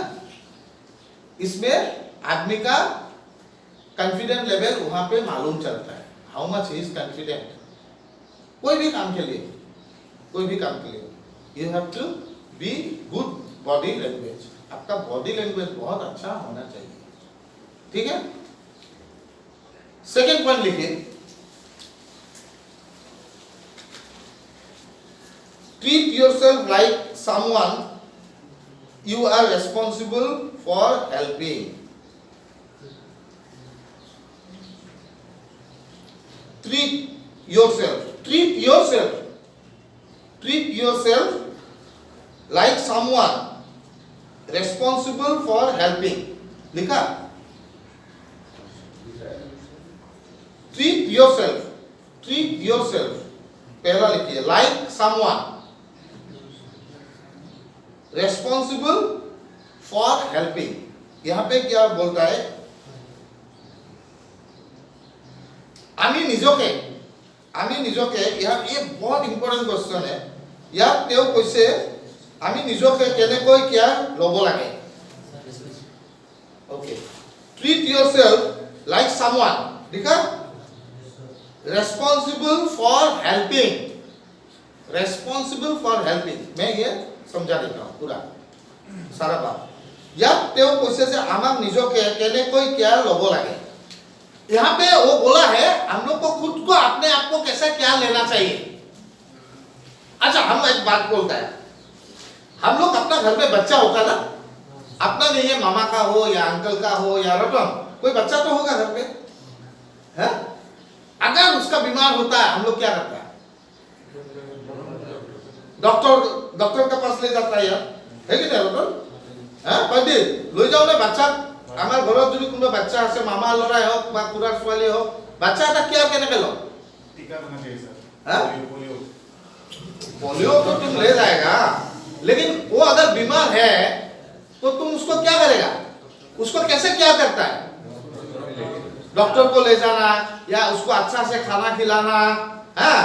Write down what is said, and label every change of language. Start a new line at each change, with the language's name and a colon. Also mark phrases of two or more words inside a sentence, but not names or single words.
Hindi: इसमें आदमी का
English: confidence level
Hindi: वहां पे मालूम चलता है,
English: how much he is confident.
Hindi: कोई भी काम के लिए, कोई भी काम के लिए
English: you have to be good body language.
Hindi: आपका
English: body language
Hindi: बहुत अच्छा होना चाहिए, ठीक है।
English: second point
Hindi: लिखिए,
English: treat yourself like someone you are responsible for helping. Treat yourself like someone responsible for helping.
Hindi: लिखा?
English: treat yourself
Hindi: पहला लिखिए,
English: like someone responsible for helping।
Hindi: यहां पे क्या बोलता है?
Assamese: আমি নিজকে
Hindi: ये बहुत
English: important question
Hindi: है।
Assamese: ইয়াত তেওঁ কৈছে আমি নিজকে কেনেকৈ কেয়াৰ ল'ব লাগে।
Hindi: ओके,
English: treat yourself like someone,
Hindi: देखा?
English: responsible for helping, responsible for helping।
Hindi: मैं ये समझा देता हूँ पूरा सारा बात।
Assamese: ইয়াত তেওঁ কৈছে যে আমাক নিজকে কেনেকৈ কেয়াৰ ল'ব লাগে।
Hindi: यहाँ पे वो बोला है हम लोग को खुद को अपने आप को कैसा क्या लेना चाहिए। अच्छा, हम एक बात बोलता है, हम लोग अपना घर में बच्चा होता ना, अपना नहीं है, मामा का हो या अंकल का हो या रतन, कोई बच्चा तो होगा घर पे, है? अगर उसका बीमार होता है हम लोग क्या करता है? डॉक्टर के पास ले जाता है यार, है कि नहीं रतन? पंडित ले जाओ ना बच्चा,
Assamese: আমার ঘৰত যদি কোনো বাচ্চা আছে, মামা লৰাই হোক বা খুৰাৰ ছোৱালী হোক, বাচ্চা এটা কেয়াৰ কেনেকে लो?
Hindi: टीका देना चाहिए सर। हाँ? पोलियो तो तुम ले जाएगा, लेकिन वो अगर बीमार है तो तुम उसको क्या करेगा? उसको कैसे क्या करता है? डॉक्टर को ले जाना या उसको अच्छा से खाना खिलाना, हाँ?